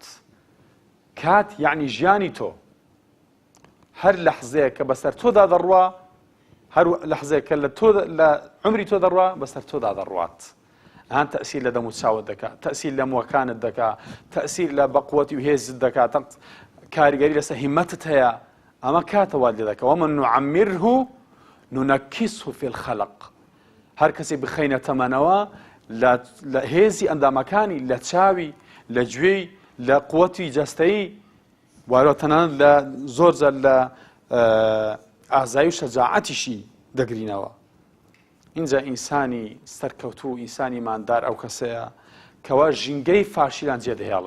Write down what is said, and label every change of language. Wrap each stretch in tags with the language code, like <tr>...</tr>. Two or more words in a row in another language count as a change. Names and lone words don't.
<ckb>کات یعنی ژیانی تۆ، هەر لەحزەیە کە بەسەر تۆدا دەڕوا، هەر لەحزەیە کە لە عمری تۆ دەڕوا بەسەر تۆدا دەڕوات. ئەان تەئسیر لە دەم و چاوت دەکات، تەئسیر لە مووەکانت دەکات، تەئسیر لە بەقوەتی و هێزت دەکات، کاریگەری لەسەر هیمەتت هەیە. ئەمە کاتەوە لێ دەکات.</ckb> <ar>ومن نعمره ننكسه في الخلق.</ar> <ckb>هەر کەسێ بخەینە تەمەنەوە لە هێزی ئەندامەکانی، لە چاوی، لە گوێی، لە قووەتی جەستەیی، وارە تەنانەت لە زۆرجار لە ئازایی و شەجاعەتیشی دەگرینەوە. اینجا ئینسانی سەرکەوتوو، ئینسانی ئیماندار ئەو کەسەیە کەوا ژینگەی فاشیلان جێدەهێڵێ.</ckb>